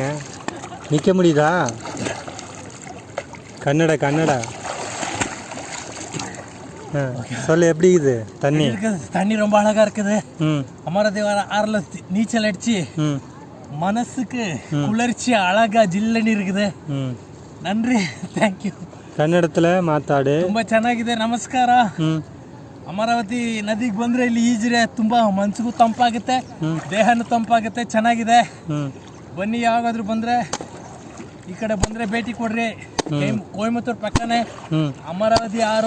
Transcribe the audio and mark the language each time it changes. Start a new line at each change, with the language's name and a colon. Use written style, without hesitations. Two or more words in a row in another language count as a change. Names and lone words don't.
Tamil: நிற்க முடியுதா? கன்னடா சொல்லு, எப்படி இருக்குது தண்ணி? தண்ணி ரொம்ப அழகா இருக்குது. அமராவதி ஆறுல நீச்சல் அடிச்சு மனசுக்கு குளிர்ச்சி அழகா ஜில்லன்னு இருக்குது. நன்றி, தேங்க்யூ.
Kannada: ಕನ್ನಡದಲ್ಲಿ ಮಾತಾಡಿ. ತುಂಬಾ ಚೆನ್ನಾಗಿದೆ. ನಮಸ್ಕಾರ. ಅಮರಾವತಿ ನದಿಗೆ ಬಂದ್ರೆ ಇಲ್ಲಿ ಈಜ್ರೆ ತುಂಬಾ ಮನಸ್ಸಿಗೂ ತಂಪಾಗುತ್ತೆ, ದೇಹನೂ ತಂಪಾಗುತ್ತೆ, ಚೆನ್ನಾಗಿದೆ. ಬನ್ನಿ, ಯಾವಾಗಾದ್ರೂ ಬಂದ್ರೆ ಈ ಕಡೆ ಬಂದ್ರೆ ಭೇಟಿ ಕೊಡ್ರಿ. ಕೊಯಮತ್ತೂರು ಪಕ್ಕನೇ ಅಮರಾವತಿ ಆರು.